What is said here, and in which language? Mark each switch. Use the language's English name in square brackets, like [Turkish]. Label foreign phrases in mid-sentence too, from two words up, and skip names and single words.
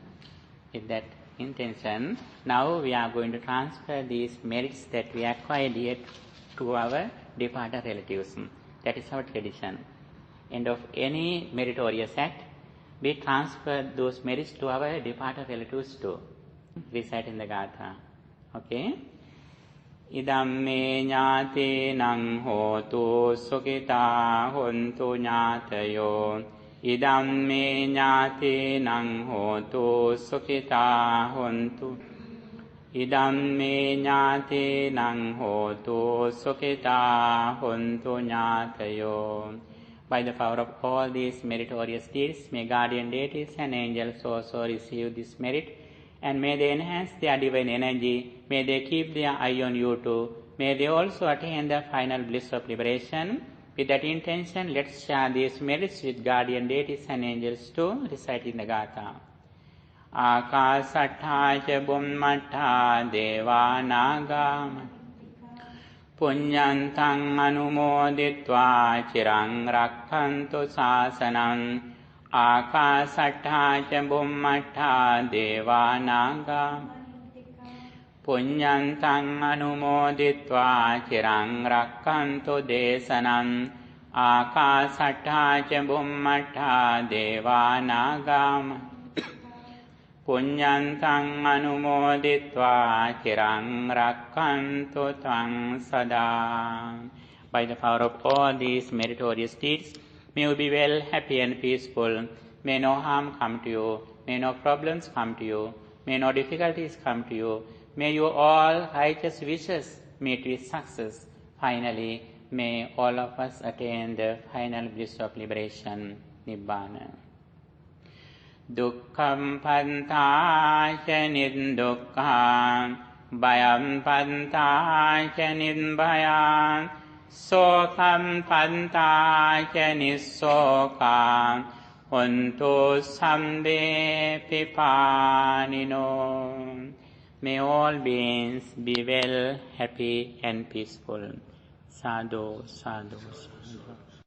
[English] With that intention, now we are going to transfer these merits that we acquired here to our departed relatives. That is our tradition. End of any meritorious act, we transfer those merits to our departed relatives too. Recite in the Gatha. Okay? [Pali] Idamme ñāte nang hotu sukita hontu ñātayo. Idamme ñāte nang hotu sukita hontu. Idamme ñāte nang hotu sukita hontu ñātayo. [English] By the power of all these meritorious deeds, may guardian deities and angels also receive this merit, and may they enhance their divine energy, may they keep their eye on you too, may they also attain the final bliss of liberation. With that intention, let's share these merits with guardian deities and angels too, reciting the Gatha. [Pali] Akasattha ca bummattha deva naga puññantang anumoditva cirang rakkhantu sāsanam. Akasattha ca bummattha deva naga puññantang anumoditva cirang rakkhantu desanam. Akasattha ca bummattha deva naga puññantang anumoditva cirang rakkhantu taṃ sada. [English] By the power of all these meritorious deeds, may you be well, happy and peaceful. May no harm come to you. May no problems come to you. May no difficulties come to you. May your all righteous wishes meet with success. Finally, may all of us attain the final bliss of liberation, Nibbana. [Pali] Dukkham pantā ca niddukkhaṃ bhayam pantā ca nidbhayāṃ sokam pantā ca nissokāṃ hontu sambe pipānino. [English] May all beings be well, happy and peaceful. [Pali] Sadhu, sadhu, sadhu.